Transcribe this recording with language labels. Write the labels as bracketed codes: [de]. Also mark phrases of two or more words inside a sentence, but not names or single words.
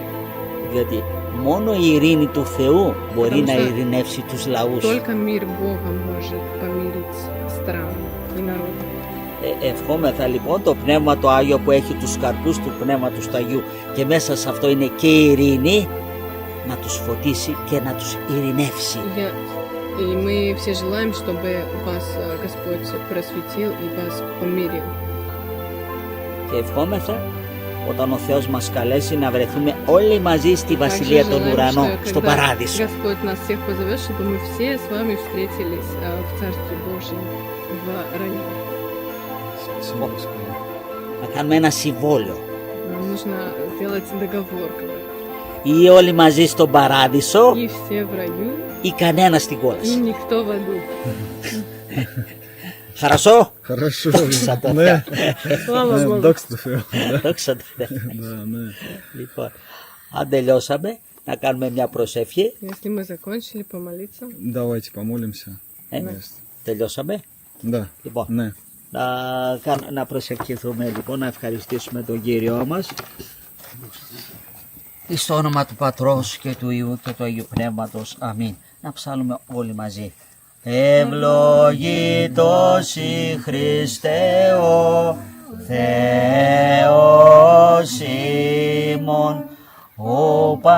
[el] Διότι μόνο η ειρήνη του Θεού μπορεί να [ru] Потому что [el] ειρηνεύσει τους λαούς. [ru] Только мир Бога может помирить страны и народы. [el] Ευχόμεθα λοιπόν το Πνεύμα το Άγιο που έχει τους καρπούς του Πνεύματος του Αγίου και μέσα σε αυτό είναι και η ειρήνη, να τους φωτίσει και να τους ειρηνεύσει. [ru] И мы все желаем, чтобы вас Господь просветил и вас помирил. [el] Και ευχόμεθα όταν ο Θεός μας καλέσει να βρεθούμε όλοι μαζί στη Βασιλεία [ru] Также [el] των [ru] желаем, [el] Ουρανών, [ru] что [el] στον [ru] когда [el] Παράδεισο. [ru] Господь нас всех позовет, чтобы мы все с вами встретились в Царстве Божьем, в раю. Спасибо, Господи. [el] Να κάνουμε ένα συμβόλαιο. [ru] Нам нужно сделать договор. [el] Ή όλοι μαζί στον Παράδεισο [ru] И все в раю, [el] ή κανένα στην [ru] и [el] κόλαση. [ru] никто в аду. [el] Χαρασό! [ru] Хорошо. [el] Δόξα τω Ναι. [ru] Слава [el] Ναι, [ru] Богу. [el] δόξα τω Θεώ. Δόξα τω Θεώ. [ru] Да, ναι. [el] Λοιπόν, αν τελειώσαμε, να κάνουμε μια προσευχή. [ru] Если мы закончили, помолиться. Давайте помолимся. [el] Τελειώσαμε. [ru] Да. [el] Λοιπόν, Ναι. να προσευχηθούμε λοιπόν, να ευχαριστήσουμε τον Κύριό μας. Στο όνομα του Πατρός και του Υιού και του Αγίου Πνεύματος. Αμήν. Να ψάλουμε όλοι μαζί. Ευλογητός η Χριστέ ο Θεός ημών, ο